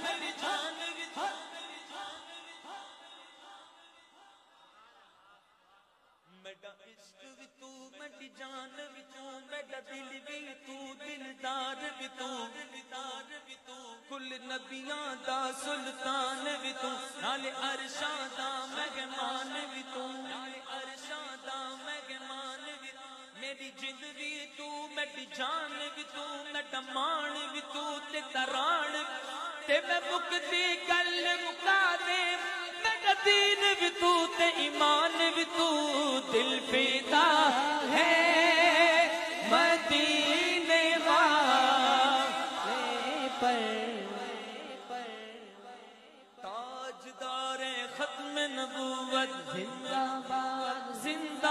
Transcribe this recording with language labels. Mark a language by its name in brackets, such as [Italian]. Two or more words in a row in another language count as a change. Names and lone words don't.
[Urdu] میرا عشق بھی تو میری جان بھی تو میرا دل بھی تو دلدار بھی تو کل [Punjabi] نبیاں دا سلطان بھی تو نال عرشاں دا مہمان بھی تو نال عرشاں دا مہمان بھی میری جند بھی تو میری جان بھی تو میرا مان بھی تو تے تران تے میں مکتی گل مکا دے میرا دین بھی تو تے ایمان بھی تو دل فدا ہے مدینے [Urdu] والے پر تاجدار ختم نبوت زندہ باد زندہ